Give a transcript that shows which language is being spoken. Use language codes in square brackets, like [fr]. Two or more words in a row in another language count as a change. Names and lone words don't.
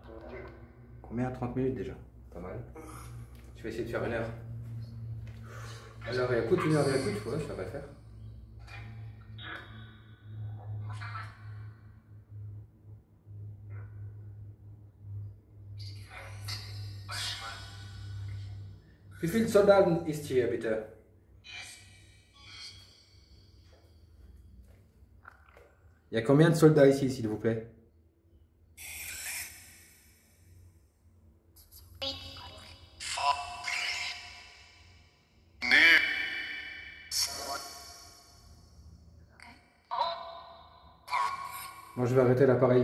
[fr] Combien? 30 minutes déjà? Pas mal. Je vais essayer de faire une heure. Alors écoute, 1 heure d'écoute, ouais, ça va le faire. [de] Wie viele Soldaten ist hier, bitte? [fr] Il y a combien de soldats ici, s'il vous plaît? Moi, je vais arrêter l'appareil.